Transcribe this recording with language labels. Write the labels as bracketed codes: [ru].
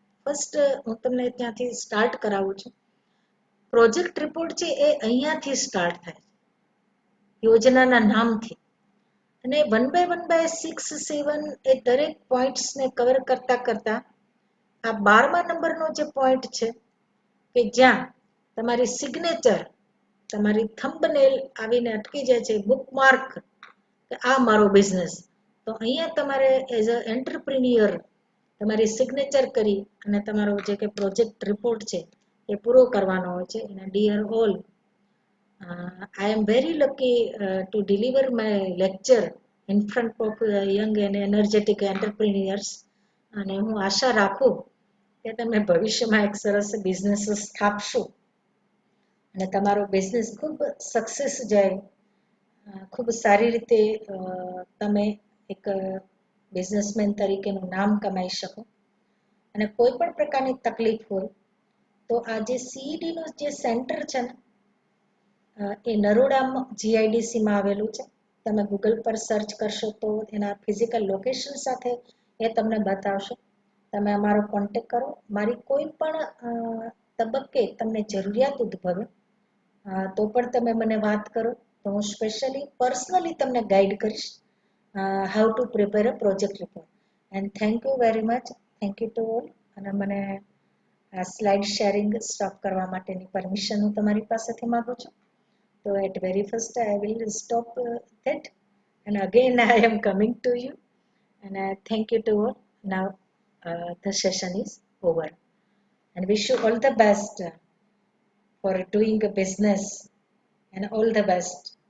[gu] First હું તમને ત્યાંથી સ્ટાર્ટ કરાવું છું. પ્રોજેક્ટ રિપોર્ટ છે એ અહીંયાથી સ્ટાર્ટ થાય છે, યોજનાના નામથી, અને 1 by 6, 7 એ દરેક પોઈન્ટ્સને કવર કરતા કરતા આ 12મા નંબરનો જે પોઈન્ટ છે કે જ્યાં તમારી સિગ્નેચર, તમારી થંબનેલ આવીને અટકી જાય છે, બુકમાર્ક કે આ મારો બિઝનેસ. તો અહીંયા તમારે એઝ અ એન્ટરપ્રિન્યોર તમારી સિગ્નેચર કરી અને તમારો જે કે પ્રોજેક્ટ રિપોર્ટ છે એ પૂરો કરવાનો હોય છે. અને dear all, [en] I am very lucky to deliver my lecture in front of young and energetic entrepreneurs. [gu] અને હું આશા રાખું કે તમે ભવિષ્યમાં એક સરસ બિઝનેસ સ્થાપશો અને તમારો બિઝનેસ ખૂબ સક્સેસ જાય, ખૂબ સારી રીતે તમે એક બિઝનેસમેન તરીકેનું નામ કમાઈ શકો. અને કોઈ પણ પ્રકારની તકલીફ હોય તો આ જે સીઈડીનું જે સેન્ટર છે ને એ નરોડામાં જીઆઈડીસીમાં આવેલું છે. તમે ગૂગલ પર સર્ચ કરશો તો એના ફિઝિકલ લોકેશન સાથે એ તમને બતાવશે. તમે અમારો કોન્ટેક કરો. મારી કોઈ પણ તબક્કે તમને જરૂરિયાત ઉદ્ભવે તો પણ તમે મને વાત કરો તો હું સ્પેશિયલી પર્સનલી તમને ગાઈડ કરીશ [en] How to prepare a project report. And thank you very much. Thank you to all. [gu] અને મને સ્લાઇડ શેરિંગ સ્ટોપ કરવા માટેની પરમિશન હું તમારી પાસેથી માગું છું. [en] So at very first I will stop that, and again I am coming to you, and thank you to all. Now the session is over, and wish you all the best for doing a business, and all the best.